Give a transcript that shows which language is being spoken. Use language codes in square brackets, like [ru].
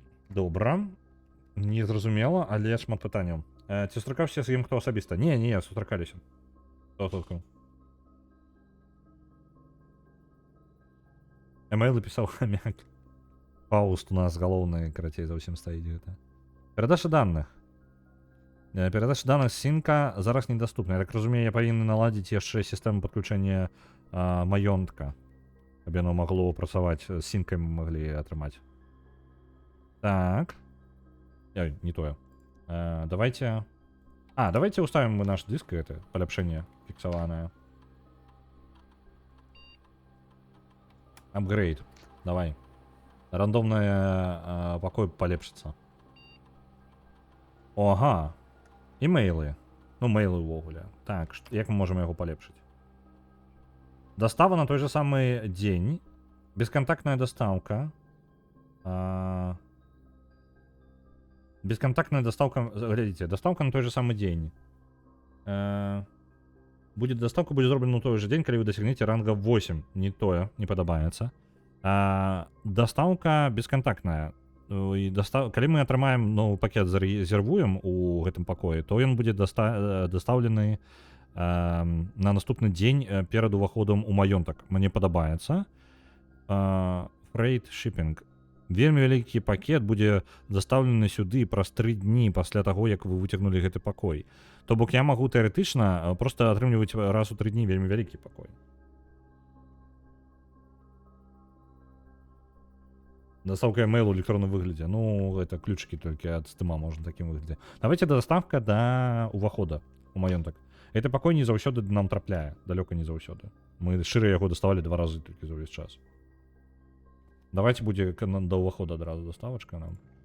[be] Добра. Незразумела, але шмат пытанняў. Ці сустракаўся з ім хто асабіста? Не, сустракаліся. Хто? Эмейл пісаў хамяк. Пауст у нас галоўны, карацей, за ўсім стаіць гэта. Перадача данных. Перадача данных з сінка зараз недаступна. Я так разумею, я павінен наладзіць яшчэ сістэму падключэння маёнтка, каб яно магло працаваць, з сінкай мы маглі атрымаць. Так. Не тое. Давайте... [ru] давайте уставим мы наш диск, это поляпшение фиксованное. Апгрейд. Давай. Рандомное покой полепшится. [be] Ага. Имейлы. Ну, мейлы увогуле. [ru] Так, як мы можем его полепшить? Достава на той же самый день. Бесконтактная доставка. Бесконтактная доставка, глядите, доставка на той же самый день. Доставка будет зроблена на той же день, когда вы достигнете ранга 8. [be] Не тое, не падабаецца. [ru] Доставка бесконтактная. [be] Калі мы атрымаем новый пакет, зарезервуем у гэтым пакоі, то ён будзе дастаўлены на наступны дзень перад уваходам у маёнтак. Мне падабаецца. Freight shipping. Вельмі вялікі пакет будзе дастаўлены сюды праз 3 дні пасля таго, як вы выцягнулі гэты пакой. То бок я магу тэарэтычна проста атрымліваць раз у 3 дні вельмі вялікі пакой. [ru] Доставка имейл в электронном выгляде. Ну, это ключики только от стыма можно таким выглядзе. [be] Давайте доставка до увахода у маёнтак. Гэты пакой не заўсёды нам трапляе, далёка не заўсёды. Мы шчыра яго даставалі 2 разы толькі за ўвесь час. Давайте будзе до увахода адразу доставачка нам.